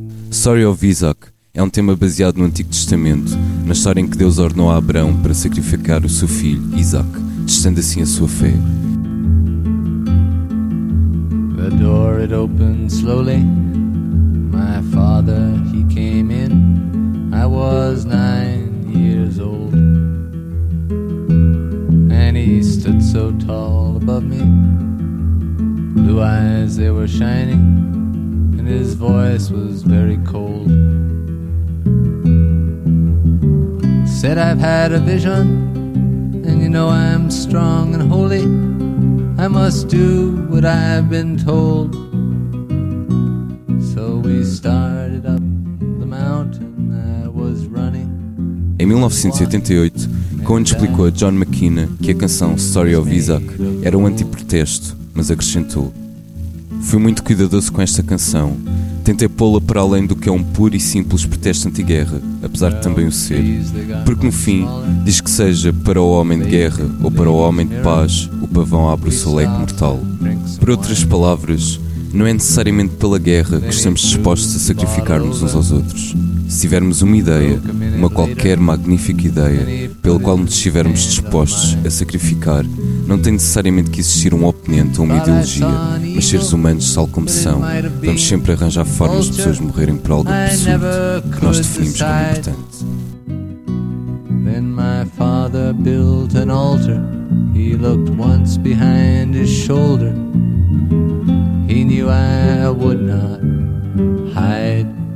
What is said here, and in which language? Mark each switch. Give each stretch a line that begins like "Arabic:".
Portuguese: Story of Isaac é um tema baseado no Antigo Testamento, na história em que Deus ordenou a Abraão para sacrificar o seu filho, Isaac, testando assim a sua fé.
English: The door it opened slowly. My father, he came in. I was 9 years old. And he stood so tall above me. Blue eyes, they were shining. His voice was very cold. Said, I've had a vision, and you know I'm strong and holy. I must do what I've been told. So we started up the mountain I was running.
Portuguese: Em 1988, Cohen explicou a John McKenna que a canção Story of Isaac era um antiprotesto, mas acrescentou: fui muito cuidadoso com esta canção. Tentei pô-la para além do que é um puro e simples protesto anti-guerra, apesar de também o ser. Porque no fim, diz que seja para o homem de guerra ou para o homem de paz, o pavão abre o seu leque mortal. Por outras palavras, não é necessariamente pela guerra que estamos dispostos a sacrificar-nos uns aos outros. Se tivermos uma ideia, uma qualquer magnífica ideia, pela qual nos estivermos dispostos a sacrificar, não tem necessariamente que existir um oponente ou uma ideologia, mas seres humanos, tal como são, vamos sempre arranjar formas de pessoas morrerem por algo absurdo que nós definimos como importante.
English: Then my father built an altar. He looked once behind his shoulder. He knew I would not hide.